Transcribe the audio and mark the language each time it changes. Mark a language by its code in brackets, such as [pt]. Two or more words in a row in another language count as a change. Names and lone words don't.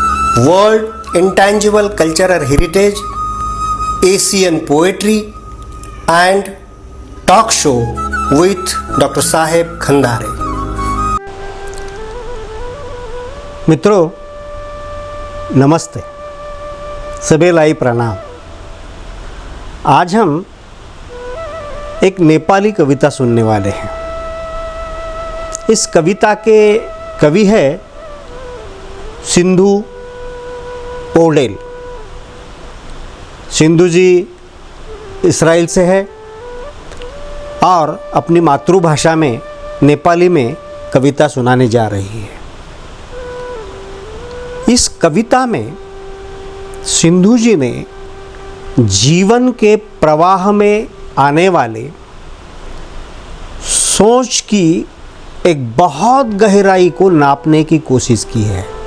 [en] World Intangible Cultural Heritage, Asian Poetry and Talk Show with Dr. साहेब खंदारे। [hi] मित्रों नमस्ते, सभी लाई प्रणाम। आज हम एक नेपाली कविता सुनने वाले हैं। इस कविता के कवि है सिन्धु पौडेल। सिन्धु जी इस्राइल से है और अपनी मातृभाषा में नेपाली में कविता सुनाने जा रही है। इस कविता में सिन्धु जी ने जीवन के प्रवाह में आने वाले सोच की एक बहुत गहराई को नापने की कोशिश की है।